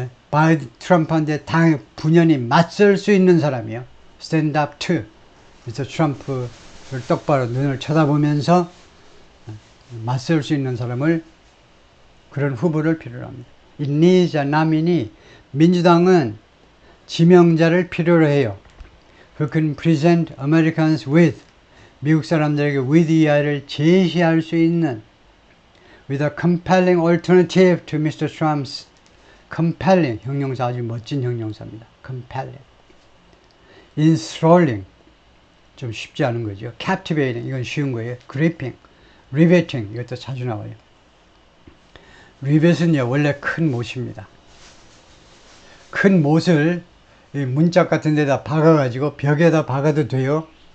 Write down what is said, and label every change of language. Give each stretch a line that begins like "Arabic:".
Korean: 바이든 트럼프한테 분연히 맞설 수 있는 사람이요.
English: Stand up to.
Korean: 미스터 트럼프를 똑바로 눈을 쳐다보면서 맞설 수 있는 사람을, 그런 후보를 필요로 합니다.
English: It needs a nominee.
Korean: 민주당은 지명자를 필요로 해요.
English: Who can present Americans with.
Korean: 미국 사람들에게 with 이하를 제시할 수 있는.
English: With a compelling alternative to Mr. Trump's. compelling.
Korean: 형용사 아주 멋진 형용사입니다. compelling. enthralling. 좀 쉽지 않은 거죠. captivating. 이건 쉬운 거예요. gripping. riveting. 이것도 자주 나와요. 리벳은요, 원래 큰 못입니다. 큰 못을 문짝 같은 데다 박아가지고 벽에다 박아도 돼요.